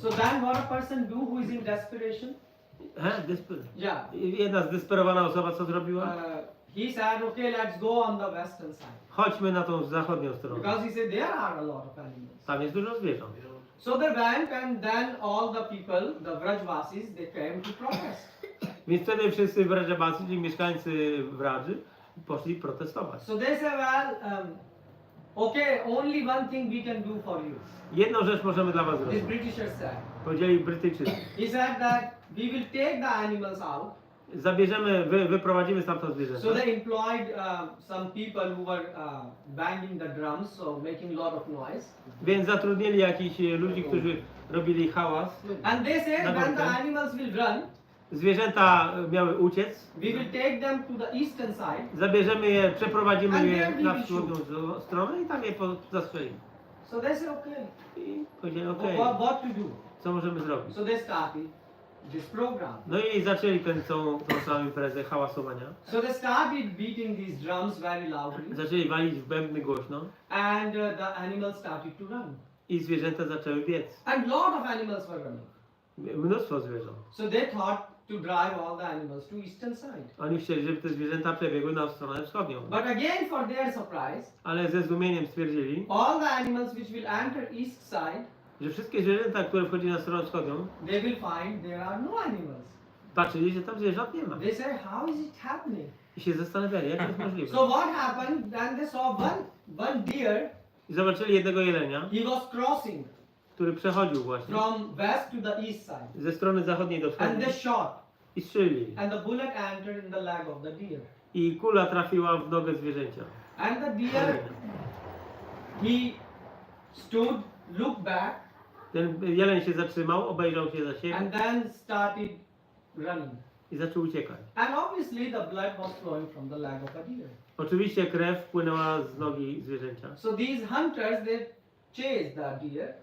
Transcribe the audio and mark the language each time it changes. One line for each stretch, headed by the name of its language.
English: So then what a person do who is in desperation? Yeah.
Polish: Jedna zdesperowana osoba co zrobiła?
English: He said, okay, let's go on the western side.
Polish: Chodźmy na tą zachodnią stronę.
English: Because he said there are a lot of animals.
Polish: Tam jest dużo zwierząt.
English: So they went and then all the people, the Vrajvasis, they came to protest.
Polish: Więc wtedy wszyscy Vrajabacy, czyli mieszkańcy Vradży, poszli protestować.
English: So they said, well, okay, only one thing we can do for you.
Polish: Jedną rzecz możemy dla was
English: This
Polish: zrobić.
English: Britishers said.
Polish: Powiedzieli Brytyjczycy.
English: He said that we will take the animals out.
Polish: Zabierzemy, wyprowadzimy stamtąd zwierzęta.
English: So they employed some people who were banging the drums, so making a lot of noise.
Polish: Więc zatrudnili jakichś ludzi, którzy robili hałas.
English: And they said when the
Polish: Dobra.
English: animals will run,
Polish: Zwierzęta miały uciec.
English: we will take them to the eastern side.
Polish: Zabierzemy je, przeprowadzimy
English: And
Polish: je
English: there we
Polish: na
English: will
Polish: wschodnią stronę i tam je zastrzelimy.
English: So they said, okay,
Polish: I powiedzieli, okej,
English: what to do?
Polish: co możemy zrobić?
English: So they started this program.
Polish: No i zaczęli tą samą imprezę hałasowania.
English: So they started beating these drums very loudly,
Polish: Zaczęli walić w bębny głośno
English: and the animals started to run.
Polish: i zwierzęta zaczęły biec.
English: And lot of animals were running.
Polish: Mnóstwo zwierząt.
English: So they thought to drive all the animals to eastern side.
Polish: Oni chcieli, żeby te zwierzęta przebiegły na stronę wschodnią.
English: But again, for their surprise,
Polish: Ale ze zdumieniem stwierdzili,
English: all the animals which will enter east side,
Polish: że wszystkie zwierzęta, które wchodzili na stronę wschodnią,
English: they will find there are no animals.
Polish: Patrzyli, że tam zwierząt nie ma.
English: They said, how is it happening?
Polish: I się zastanawiali, jak to jest możliwe.
English: So what happened? Then they saw one deer.
Polish: I zobaczyli jednego jelenia,
English: He was crossing
Polish: który przechodził właśnie
English: from west to the east side,
Polish: ze strony zachodniej do
English: and
Polish: wschodniej
English: they shot,
Polish: i strzelili.
English: and the bullet entered in the leg of the deer.
Polish: I kula trafiła w nogę zwierzęcia.
English: And the deer, he stood, looked back,
Polish: Ten jeleń się zatrzymał, obejrzał się za siebie
English: and then started running.
Polish: i zaczął uciekać.
English: And obviously the blood was flowing from the leg of a deer.
Polish: Oczywiście krew płynęła z nogi zwierzęcia.
English: So these hunters, they chased that deer